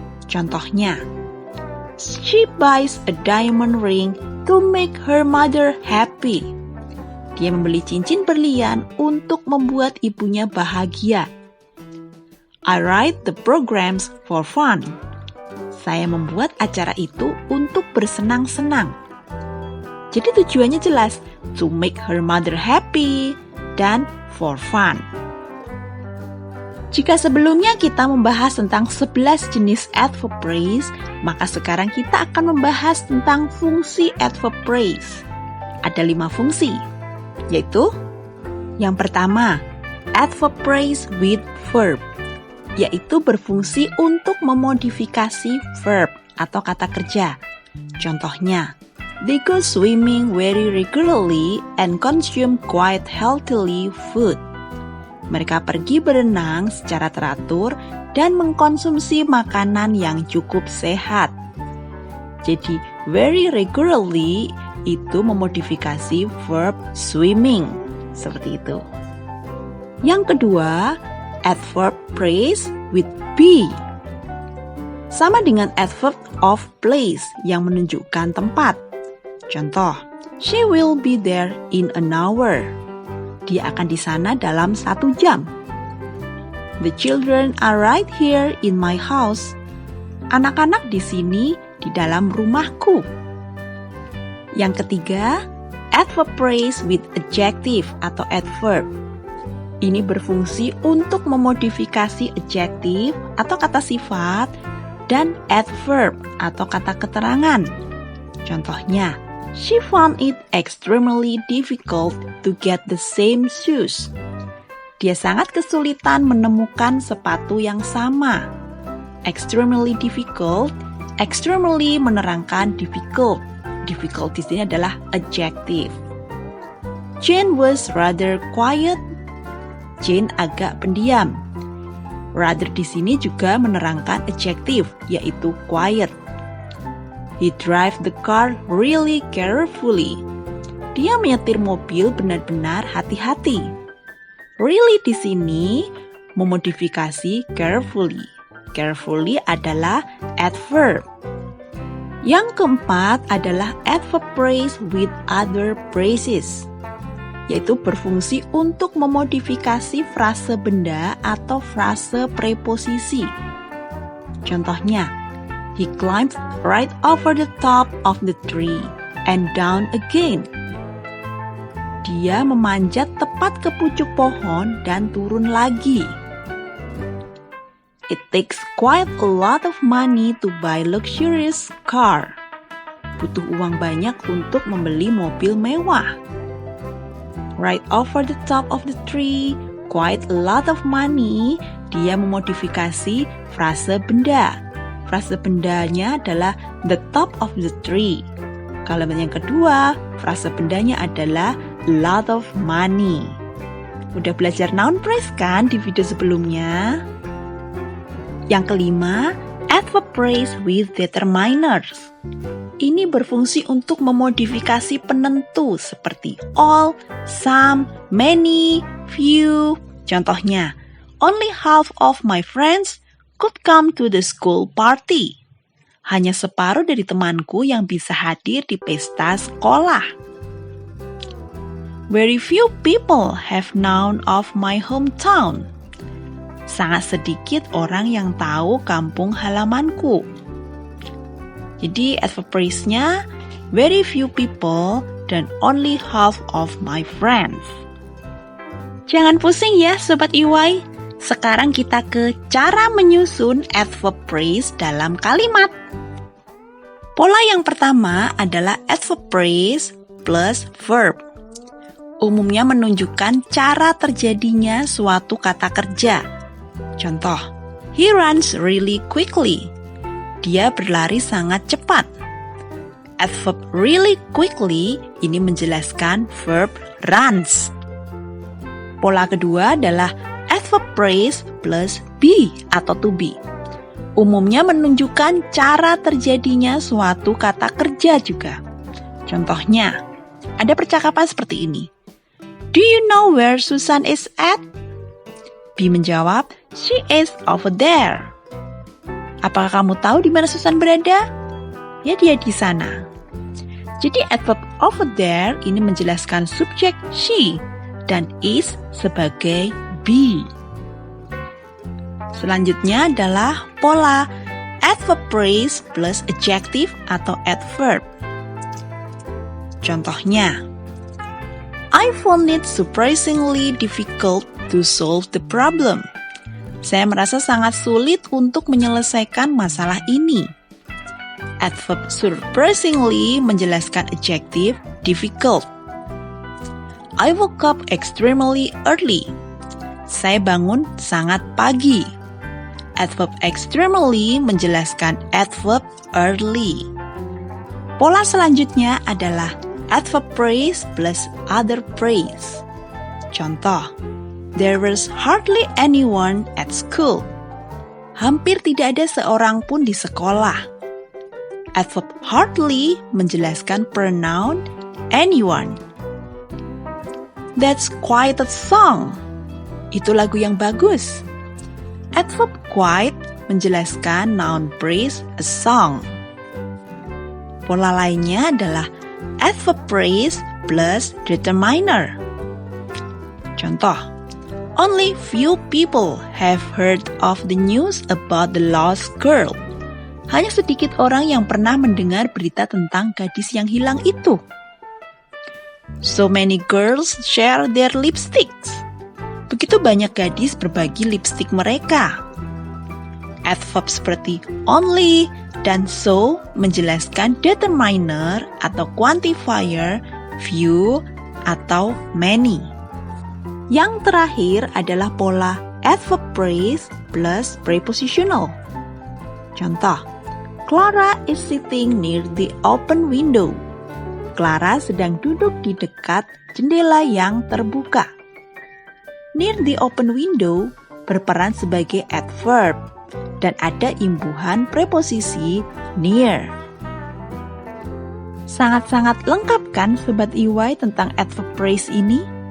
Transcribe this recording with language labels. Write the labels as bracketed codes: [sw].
[id] Contohnya, [en] she buys a diamond ring to make her mother happy. [id] Dia membeli cincin berlian untuk membuat ibunya bahagia. [en] I write the programs for fun. [id] Saya membuat acara itu untuk bersenang-senang. Jadi tujuannya jelas, [en] to make her mother happy [id] dan [en] for fun. [id] Jika sebelumnya kita membahas tentang 11 jenis adverb phrase, maka sekarang kita akan membahas tentang fungsi adverb phrase. Ada 5 fungsi, yaitu yang pertama, adverb phrase with verb, yaitu berfungsi untuk memodifikasi verb atau kata kerja. Contohnya, [en] they go swimming very regularly and consume quite healthily food. [id] Mereka pergi berenang secara teratur dan mengkonsumsi makanan yang cukup sehat. Jadi, very regularly itu memodifikasi verb swimming. Seperti itu. Yang kedua, adverb phrase with be. Sama dengan adverb of place yang menunjukkan tempat. Contoh, [en] she will be there in an hour. Dia akan di sana dalam 1 jam. The children are right here in my house. [id] Anak-anak di sini di dalam rumahku. Yang ketiga, adverb phrase with adjective atau adverb. Ini berfungsi untuk memodifikasi adjective atau kata sifat dan adverb atau kata keterangan. Contohnya, [en] she found it extremely difficult to get the same shoes. [id] Dia sangat kesulitan menemukan sepatu yang sama. Extremely difficult, extremely menerangkan difficult. Difficult di sini adalah adjective. [en] Jane was rather quiet. [id] Jane agak pendiam. Rather di sini juga menerangkan adjective, yaitu quiet. [en] He drive the car really carefully. [id] Dia menyetir mobil benar-benar hati-hati. Really di sini memodifikasi carefully. Carefully adalah adverb. Yang keempat adalah adverb phrase with other phrases, yaitu berfungsi untuk memodifikasi frase benda atau frase preposisi. Contohnya, [en] he climbed right over the top of the tree and down again. [id] Dia memanjat tepat ke pucuk pohon dan turun lagi. [en] It takes quite a lot of money to buy luxurious car. [id] Butuh uang banyak untuk membeli mobil mewah. [en] Right over the top of the tree, quite a lot of money. [id] Dia memodifikasi frase benda. Frase bendanya adalah the top of the tree. Kalimat yang kedua, frase bendanya adalah a lot of money. Udah belajar noun phrase kan di video sebelumnya? Yang kelima, adverb phrase with determiners. Ini berfungsi untuk memodifikasi penentu seperti all, some, many, few. Contohnya, [en] only half of my friends could come to the school party. [id] Hanya separuh dari temanku yang bisa hadir di pesta sekolah. [en] Very few people have known of my hometown. [id] Sangat sedikit orang yang tahu kampung halamanku. Jadi adverb phrase-nya very few people dan only half of my friends. Jangan pusing ya Sobat EY. Sekarang kita ke cara menyusun adverb phrase dalam kalimat. Pola yang pertama adalah adverb phrase plus verb. Umumnya menunjukkan cara terjadinya suatu kata kerja. Contoh, [en] he runs really quickly. [id] Dia berlari sangat cepat. Adverb really quickly ini menjelaskan verb runs. Pola kedua adalah adverb phrase plus be atau to be. Umumnya menunjukkan cara terjadinya suatu kata kerja juga. Contohnya, ada percakapan seperti ini. [en] Do you know where Susan is at? [id] B menjawab, [en] she is over there. [id] Apakah kamu tahu di mana Susan berada? Ya, dia di sana. Jadi adverb over there ini menjelaskan subjek she dan is sebagai be. Selanjutnya adalah pola adverb phrase plus adjective atau adverb. Contohnya, [en] I found it surprisingly difficult to solve the problem. [id] Saya merasa sangat sulit untuk menyelesaikan masalah ini. Adverb surprisingly menjelaskan adjective difficult. [en] I woke up extremely early. [id] Saya bangun sangat pagi. Adverb extremely menjelaskan adverb early. Pola selanjutnya adalah adverb phrase plus other phrase. Contoh, [en] there was hardly anyone at school. [id] Hampir tidak ada seorang pun di sekolah. Adverb hardly menjelaskan pronoun anyone. [en] That's quite a song. [id] Itu lagu yang bagus. Adverb quite menjelaskan noun phrase a song. Pola lainnya adalah adverb phrase plus determiner. Contoh, [en] only few people have heard of the news about the lost girl. [id] Hanya sedikit orang yang pernah mendengar berita tentang gadis yang hilang itu. [en] So many girls share their lipsticks. [id] Begitu banyak gadis berbagi lipstick mereka. Adverb seperti only dan so menjelaskan determiner atau quantifier, few atau many. Yang terakhir adalah pola adverb phrase plus prepositional. Contoh, [en] Clara is sitting near the open window. [id] Clara sedang duduk di dekat jendela yang terbuka. Near the open window berperan sebagai adverb dan ada imbuhan preposisi near. Sangat-sangat lengkap kan Sobat EY tentang adverb phrase ini?